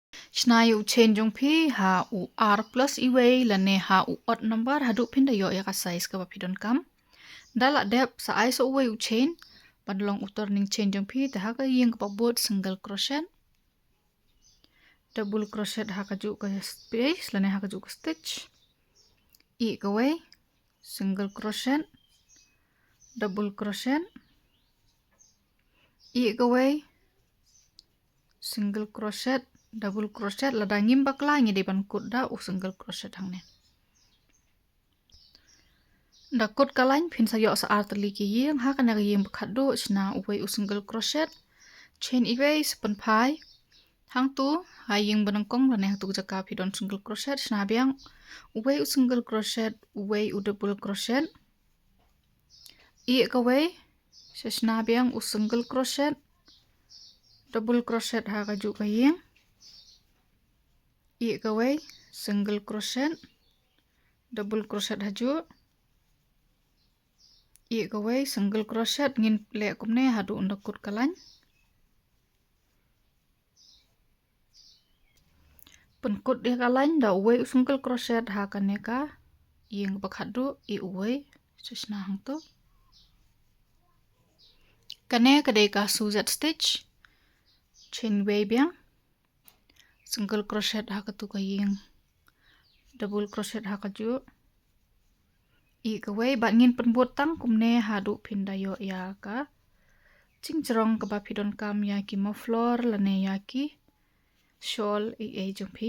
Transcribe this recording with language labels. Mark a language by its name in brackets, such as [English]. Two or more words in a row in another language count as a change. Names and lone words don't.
[Khasi] Snai u chain jong pi ha u r plus iway lane ha u [English] odd number [Khasi] hadu pinda yo ya ka size ka bapidon kam. Dala dep sa ai so uway u chain. Padlong u [English] turning chain [Khasi] jong pi ta ha ka ying ka board [English] single crochet. Double crochet [Khasi] ha ka ju ka space lane ha ka ju ka stitch. I ka way. [English] Single crochet. Double crochet. [Khasi] I ka way. [English] Single crochet. Double crochet [Khasi] la da ngimbak la ngi depan kut da u [English] single crochet [Khasi] hang ne. Da kut kalain pin sa yo sa artli ki ying ha ka na ying bakat do sna uway u [English] single crochet. [Khasi] Chain iway sepen pai. Hang tu ha ying benengkong la ne tu jaka pidon [English] single crochet [Khasi] sna biang uway u [English] single crochet [Khasi] uway u [English] double crochet. [Khasi] I ka way sna biang u [English] single crochet. Double crochet [Khasi] ha ka ju ka ying. I ka way [English] single crochet. Double crochet [Khasi] haju. I ka way [English] single crochet [Khasi] ngin le kumne hadu unda kut kalain. Penkut dia kalain da uway [English] single crochet [Khasi] ha ka neka ying bak hadu I uway sesna hang tu. Kane kadai ka [English] suzette stitch. [Khasi] Chain way biang. [English] Single crochet [Khasi] ha ka tu ka ying. [English] Double crochet [Khasi] ha ka ju. I ka way bat ngin penbuat tang kumne hadu pinda yo ya ka. Cingcerong ka bapidon kam ya ki maflor lane ya ki shawl jong pi.